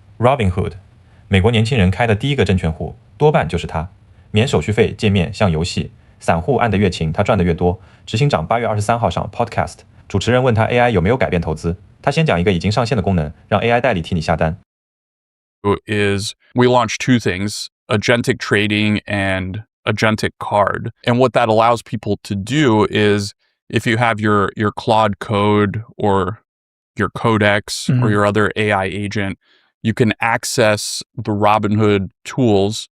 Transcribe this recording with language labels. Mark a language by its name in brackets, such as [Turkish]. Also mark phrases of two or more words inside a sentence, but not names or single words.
[Chinese] Robinhood，美國年輕人開的第一個證券戶，多半就是他。免手續費，界面像遊戲，散戶按得越勤，他賺得越多。執行長8月23號上 Podcast， 主持人問他 AI 有沒有改變投資，他先講一個已經上線的功能，讓 AI 代理替你下單。 [English] Is we launched two things, agentic trading and agentic card. And what that allows people to do is if you have your Claude Code or your Codex or your other AI agent, you can access the Robinhood tools.